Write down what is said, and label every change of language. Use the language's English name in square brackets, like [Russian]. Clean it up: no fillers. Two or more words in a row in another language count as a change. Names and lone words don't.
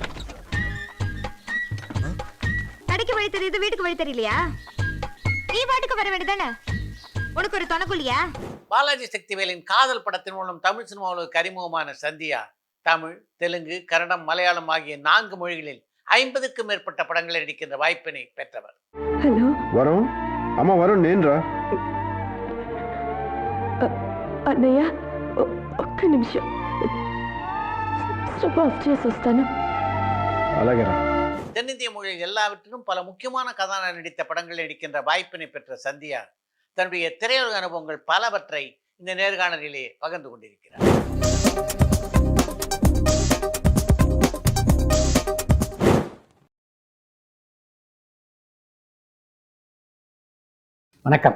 [Tamil] கடைக்கு வழி தெரியுது, வீட்டுக்கு வழி தெரியலையா? நீ பாட்டுக்கு வர வேண்டியதானே, உனக்கு ஒரு துணைக்குள்ளியா? பாலாஜி சக்திவேலின் காதல் படத்தின் மூலம் தமிழ் சினிமாவுக்கு அறிமுகமான சந்தியா தமிழ், தெலுங்கு, கன்னடம், மலையாளம் ஆகிய 4 மொழிகளில் 50க்கும் மேற்பட்ட படங்களில் நடிக்கின்ற வாய்ப்பினை பெற்றவர். [Telugu] హలో వరుణ్ అమ్మ వరుణ్ నేనురా. అన్నయ్య ఒక్క నిమిషం స్టవ్ ఆఫ్ చేసి వస్తాను. అలాగేరా. [Tamil] தென்னிந்திய மொழியில் எல்லாவற்றிலும் பல முக்கியமான கதாநாயகன் நடித்த படங்களில் நடிக்கின்ற வாய்ப்பினை பெற்ற சந்தியா தன்னுடைய திரையுலக அனுபவங்கள் பலவற்றை இந்த நேர்காணலிலே பகிர்ந்து கொண்டிருக்கிறார். வணக்கம்.